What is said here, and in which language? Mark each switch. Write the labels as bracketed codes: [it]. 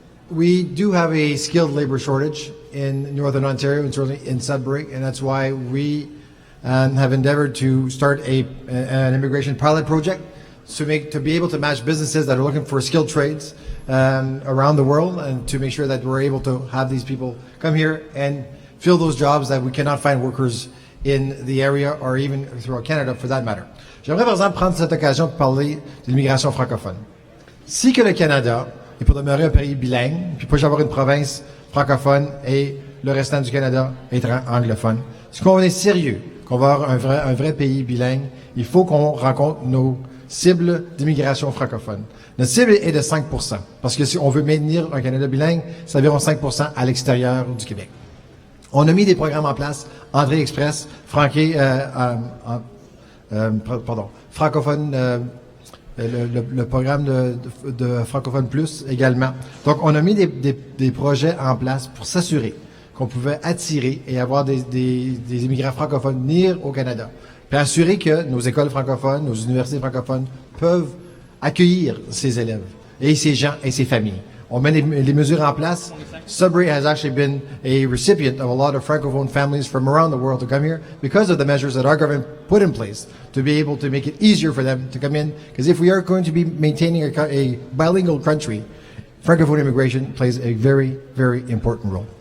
[en] We do have a skilled labor shortage in Northern Ontario and certainly in Sudbury, and that's why we have endeavored to start an immigration pilot project to be able to match businesses that are looking for skilled trades around the world, and to make sure that we're able to have these people come here and fill those jobs that we cannot find workers in the area or even throughout Canada for that matter. [fr] J'aimerais par exemple prendre cette occasion pour parler de l'immigration francophone. Si que le Canada est pour demeurer un pays bilingue, puis pour avoir une province francophone et le restant du Canada être anglophone, si on est sérieux qu'on va avoir un vrai pays bilingue, il faut qu'on rencontre nos cibles d'immigration francophone. Notre cible est de 5%, parce que si on veut maintenir un Canada bilingue, c'est environ 5% à l'extérieur du Québec. On a mis des programmes en place, Entrée Express, francophone, le programme de Francophone Plus également. Donc, on a mis des projets en place pour s'assurer qu'on pouvait attirer et avoir des immigrants francophones venir au Canada, puis assurer que nos écoles francophones, nos universités francophones peuvent accueillir ces élèves et ces gens et ces familles. On met les mesures en place. [en] Sudbury has actually been a recipient of a lot of francophone families from around the world to come here because of the measures that our government put in place to be able to make it easier for them to come in. Because if we are going to be maintaining a bilingual country, francophone immigration plays a very, very important role.